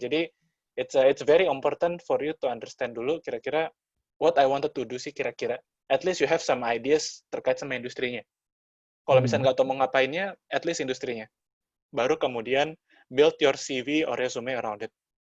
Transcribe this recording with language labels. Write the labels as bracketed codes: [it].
[id] Jadi [en] it's very important for you to understand [id] dulu kira-kira [en] what I wanted to do [id] sih kira-kira. [en] At least you have some ideas [id] terkait sama industrinya. Kalau misalnya nggak tahu mau ngapainnya, [en] at least [id] industrinya. Baru kemudian [en] build your CV or resume around it.